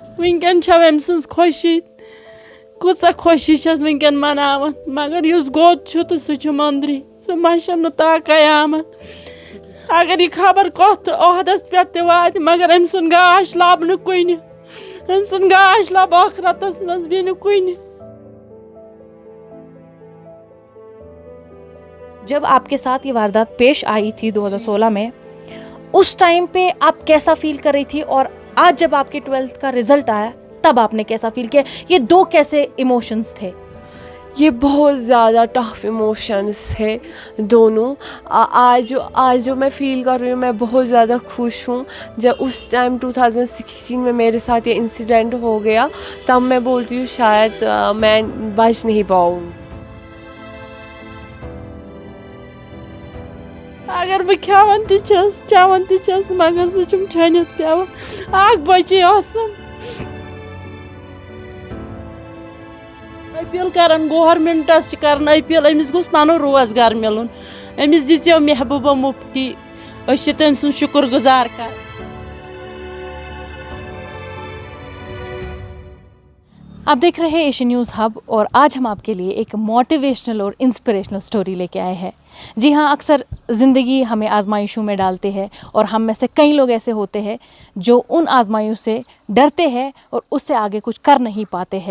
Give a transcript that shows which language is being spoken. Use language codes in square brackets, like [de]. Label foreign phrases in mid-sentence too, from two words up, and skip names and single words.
[ks] ونکن چھو أمۍ سٕنٛز خوشی کۭژاہ خوشی چھَس ونکن مناوان مگر یُس گوٚد چھُ تہٕ سُہ چھُ مٔنٛدرٕے سُہ مَشَم نہٕ طاقَے آمد اگر یہِ خبر کۄتھ عہدَس پٮ۪ٹھ تہِ واتہِ مگر أمۍ سُنٛد گاش لَبہٕ نہٕ کُنہِ أمۍ سُنٛد گاش لَبہٕ ٲخرَتَس منٛز بیٚیہِ نہٕ کُنہِ. [ur] جب آپ کے ساتھ یہ واردات پیش آئی تھی 2016 میں اس ٹائم پہ آپ کیسا فیل کر رہی تھی اور آج جب آپ کے 12th کا رزلٹ آیا تب آپ نے کیسا فیل کیا؟ یہ دو کیسے ایموشنز تھے؟ یہ بہت زیادہ [en] tough emotions [ur] تھے دونوں. آج جو میں فیل کر رہی ہوں میں بہت زیادہ خوش ہوں. جب اس ٹائم 2016 میں میرے ساتھ یہ انسیڈنٹ ہو گیا تب میں بولتی ہوں شاید میں بچ نہیں پاؤں. [ks] اگر بہٕ کھٮ۪وان تہِ چھَس چٮ۪وان تہِ چھَس مگر سُہ چھُم چھٔنِتھ پٮ۪وان اکھ بچی ٲسٕم أپیٖل کران گورمنٹس چھِ کران أپیٖل أمِس گوٚژھ پنُن روزگار مِلُن أمِس دِژیو محبوبہ مفتی أسۍ چھِ تٔمۍ سُنٛد شُکر گُزار کران. [ur] آپ دیکھ رہے ہیں ایشین نیوز ہب اور آج ہم آپ کے لیے ایک موٹیویشنل اور [en] inspirational story [ur] لے کے آئے ہیں. جی ہاں، اکثر زندگی ہمیں آزمائشوں میں ڈالتے ہیں اور ہم میں سے کئی لوگ ایسے ہوتے ہیں جو ان آزمائشوں سے ڈرتے ہیں اور اس سے آگے کچھ کر نہیں پاتے ہیں.